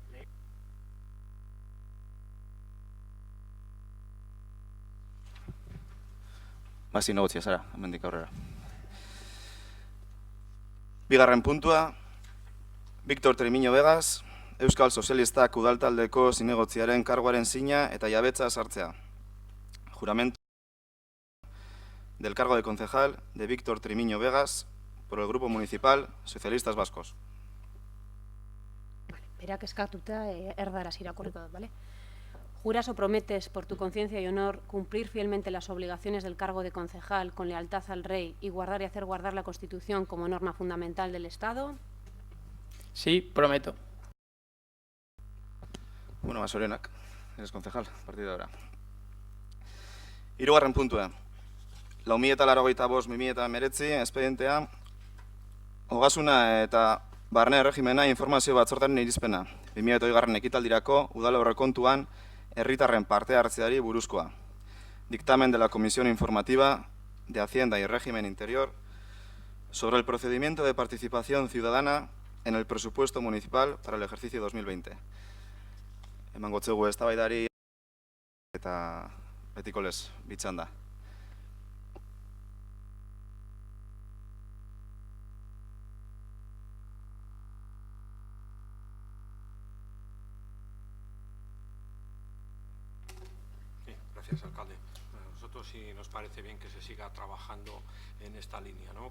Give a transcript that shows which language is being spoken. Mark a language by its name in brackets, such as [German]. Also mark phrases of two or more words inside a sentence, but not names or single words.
[Basque] Zinegotzia zara, hemendik aurrera. Bigarren puntua, Víctor Tremiño Vegas, Euskal Sozialistak udaltaldeko zinegotziaren karguaren zina eta jabetza sartzea. [Spanish] Juramento del cargo de concejal de Víctor Tremiño Vegas por el Grupo Municipal Socialistas Vascos. [Basque] Berak eskatuta erdaraz irakurriko dut, bale? [Spanish] Juras o prometes por tu conciencia y honor cumplir fielmente las obligaciones del cargo de concejal con lealtad al rey y guardar y hacer guardar la Constitución como norma fundamental del Estado. Sí, prometo. Bueno, Basorenak, eres concejal, a partir de ahora. [Basque] Hirugarren puntua. 2085-2019 espedientea, ogasuna eta barne erregimena informazio batzordearen irizpena. 2020 ekitaldirako udal aurrekontuan herritarren parte hartzeari buruzkoa. [Spanish] Dictamen de la Comisión Informativa de Hacienda y Régimen Interior sobre el procedimiento de participación ciudadana en el presupuesto municipal para el ejercicio 2020. [Basque] Emango txegu eztabaidari eta betiko lez, bitzan da. [Spanish] Sí, gracias, alcalde. Bueno, nosotros sí nos parece bien que se siga trabajando en esta línea, ¿no?